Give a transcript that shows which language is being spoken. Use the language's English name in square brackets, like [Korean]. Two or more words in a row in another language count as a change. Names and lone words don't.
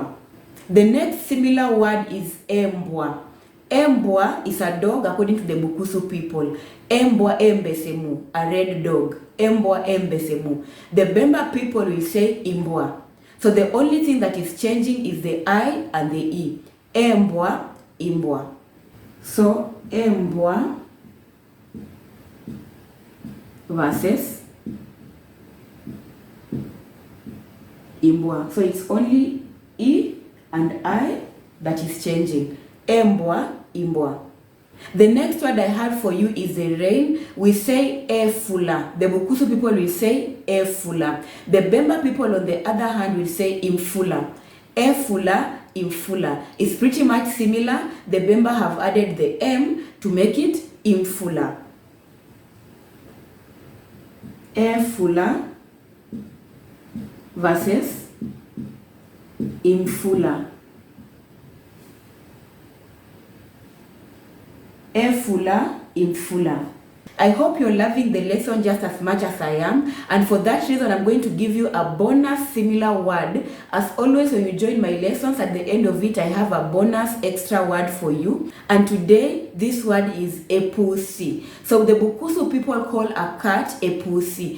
[English] The next similar word is embwa. Embwa is a dog according to the Bukusu people. [Luyia] Embwa embesemu, [English] a red dog. [Luyia] Embwa embesemu. [English] The Bemba people will say imbwa. So the only thing that is changing is the I and the E. Embwa, imbwa. So embwa versus imbwa. So it's only E and I that is changing. Embwa, imbwa. The next word I have for you is the rain. We say efula. The Bukusu people will say efula. The Bemba people on the other hand will say imfula. Efula, imfula. It's pretty much similar. The Bemba have added the M to make it imfula. Efula versus imfula. Efula, imfula. I hope you're loving the lesson just as much as I am, and for that reason I'm going to give you a bonus similar word. As always, when you join my lessons, at the end of it I have a bonus extra word for you, and today this word is epusi. So the Bukusu people call a cat epusi.